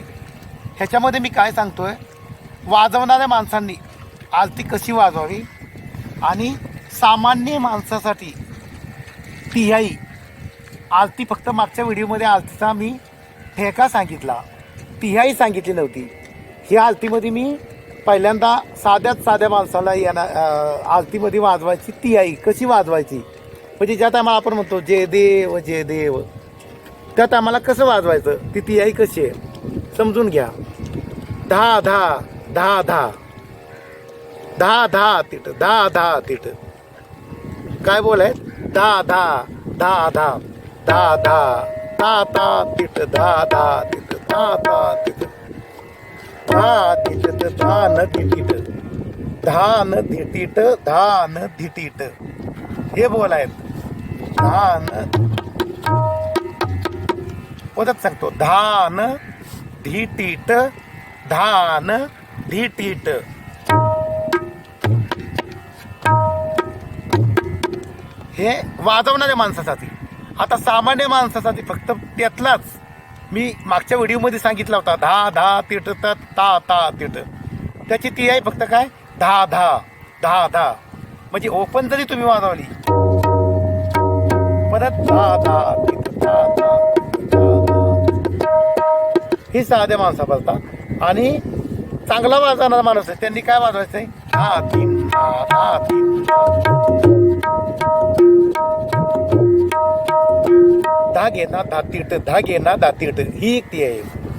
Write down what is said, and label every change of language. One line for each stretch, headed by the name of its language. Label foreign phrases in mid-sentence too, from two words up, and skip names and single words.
Marathi: ह्याच्यामध्ये मी काय सांगतोय, वाजवणाऱ्या माणसांनी आरती कशी वाजवावी आणि सामान्य माणसासाठी तिहाई आरती, फक्त मागच्या व्हिडिओमध्ये आरतीचा मी ठेका सांगितला, तिहाई सांगितली नव्हती। ह्या आरतीमध्ये मी पहिल्यांदा साध्या माणसाला आरतीमध्ये वाजवायची तिहाई कशी वाजवायची, म्हणजे ज्या टायमाला आपण म्हणतो जय देव जय देव, त्या टायमाला कसं वाजवायचं, ती तिहाई कशी आहे समजून घ्या। धा धा धा धा धा धा तिट, धा धा तिट, काय बोलाय, धा धा धा धा धा धा धा धा तिट, धा धा तिट, धा धा तिट, धा तिट धा न तिटीट, धा न धिटीट, धा न धिटीट, हे बोलाय। धा न परत सांगतो, धा न धिटीट, धा न धिटीट। हे वाजवणाऱ्या माणसासाठी। आता सामान्य माणसासाठी फक्त त्यातलाच मी मागच्या व्हिडिओमध्ये सांगितला होता, धा धा तिट ता ता तिट, त्याची ती आहे फक्त काय, धा धा धा धा, म्हणजे ओपन जरी तुम्ही वाजवली परत धा धा तिट धा धा ही साध्या माणसा बोलतात। आणि चांगला वाजवणारा माणूस आहे त्यांनी काय वाजवायचंय, धा तीन धा तीन, धागे ना धातीट, धागे ना धातीट, ही एक ती आहे।